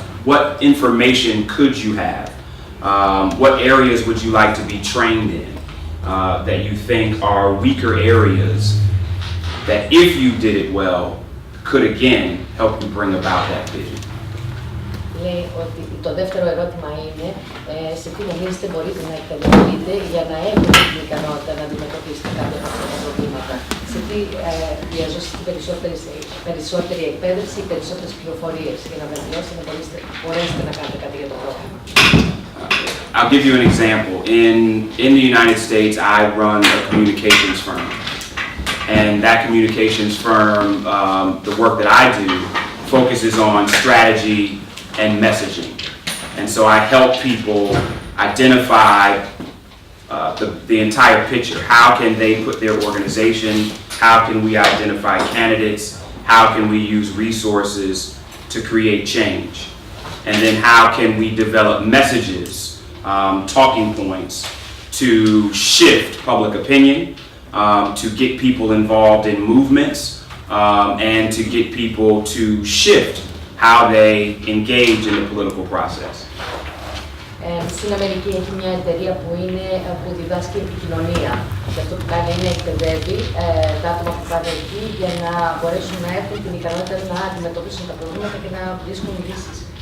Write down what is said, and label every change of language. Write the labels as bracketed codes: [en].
[en] What information could you have? What areas would you like to be trained in that you think are weaker areas that if you did it well, could again help you bring about that vision? [el] Λέει ότι το δεύτερο ερώτημα είναι σε τι νομίζετε μπορείτε να εκπαιδευτείτε για να έχετε την ικανότητα να αντιμετωπίσετε κάποια από αυτά τα προβλήματα. Σε τι χρειαζόσαστε περισσότερη εκπαίδευση, περισσότερες πληροφορίες για να βελτιώσετε, να μπορέσετε να κάνετε κάτι για το πρόβλημα. [en] I'll give you an example. In the United States, I run a communications firm. And that communications firm, the work that I do, focuses on strategy and messaging. And so I help people identify the entire picture. How can they put their organization? How can we identify candidates? How can we use resources to create change? And then how can we develop messages, talking points to shift public opinion, to get people involved in movements, and to get people to shift how they engage in the political process. [el] Στην Αμερική έχει μια εταιρεία που διδάσκει επικοινωνία. Και αυτό που κάνει είναι εκπαιδεύει τα άτομα που πάνε εκεί για να μπορέσουν να έχουν την ικανότητα να αντιμετωπίσουν τα προβλήματα και να βρίσκουν λύσεις.